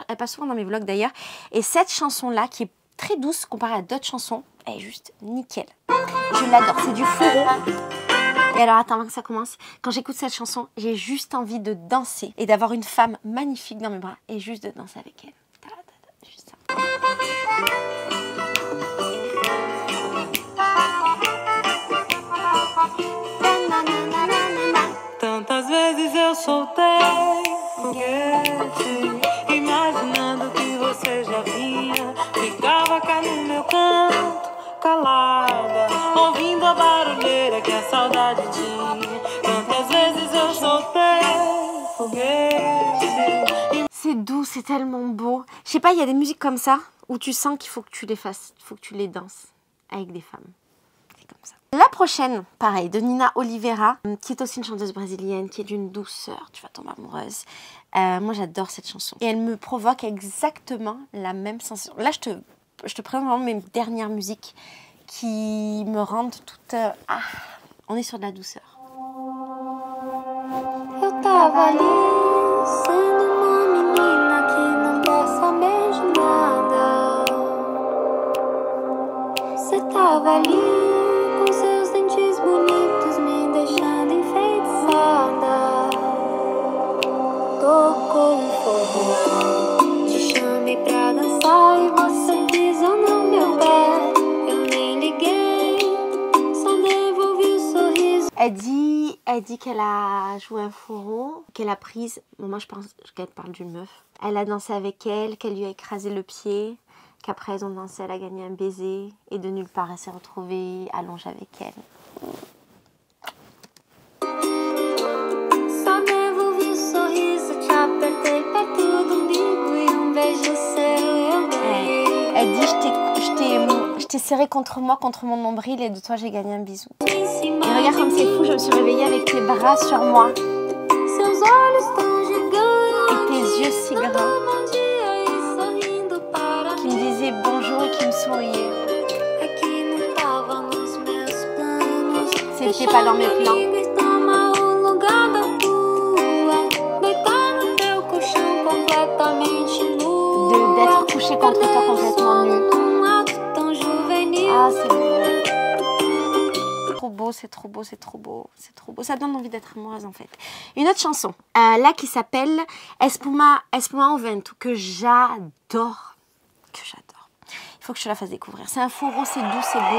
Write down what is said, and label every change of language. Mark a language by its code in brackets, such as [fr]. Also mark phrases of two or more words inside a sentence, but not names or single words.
[fr] Elle passe souvent dans mes vlogs d'ailleurs. Et cette chanson-là, qui est très douce comparée à d'autres chansons, elle est juste nickel. Je l'adore. C'est du fourreau. Et alors, attends, avant que ça commence, quand j'écoute cette chanson, j'ai juste envie de danser et d'avoir une femme magnifique dans mes bras et juste de danser avec elle. Juste ça. [pt] Tantas vezes eu soltei foguete, imaginando que você já vinha. Ficava cá no meu canto, calada, ouvindo a barulheira que a saudade tinha. Tantas vezes eu soltei foguete. [fr] C'est doux, c'est tellement beau. Je sais pas, il y a des musiques comme ça où tu sens qu'il faut que tu les fasses, il faut que tu les danses avec des femmes. C'est comme ça. La prochaine, pareil, de Nina Oliveira, qui est aussi une chanteuse brésilienne, qui est d'une douceur, tu vas tomber amoureuse. Moi, j'adore cette chanson. Et elle me provoque exactement la même sensation. Là, je te présente vraiment mes dernières musiques qui me rendent toute... on est sur de la douceur. [pt] Eu tava ali, sendo uma menina que não quer saber de nada. Você tava ali, com seus dentes bonitos, me deixando enfeitiçada. Tocou fogo, te chamei pra dançar e você pisou no meu pé. Eu nem liguei, só devolvi o sorriso. [fr] Elle dit qu'elle a joué un fourreau, qu'elle a prise, bon, moi je pense qu'elle parle d'une meuf. Elle a dansé avec elle, qu'elle lui a écrasé le pied, qu'après elles ont dansé, elle a gagné un baiser, et de nulle part elle s'est retrouvée allongée avec elle. [pt] Só devolvi o sorriso, te apertei perto do umbigo e beijo seu eu ganhei. [fr] Elle dit je t'ai serré contre moi, contre mon nombril, et de toi j'ai gagné un bisou. Et regarde comme c'est fou, je me suis réveillée avec tes bras sur moi. [pt] Seus olhos tão gigantes, [fr] Et tes yeux si grands, [pt] bom dia e sorrindo para [fr] qui me disaient bonjour et qui me souriaient. [pt] é que não tava nos meus planos. [fr] C'était pas dans mes plans. [pt] E toma o lugar da tua, deitar no teu colchão completamente nu. [fr] D'être couché contre toi complètement nu. [pt] Num ato tão juvenil. [fr] Ah, c'est beau. Trop beau, c'est trop beau, c'est trop beau, c'est trop beau. Ça donne envie d'être amoureuse en fait. Une autre chanson, là qui s'appelle Espuma au Vento, que j'adore. Il faut que je te la fasse découvrir. C'est un fourreau, c'est doux, c'est beau.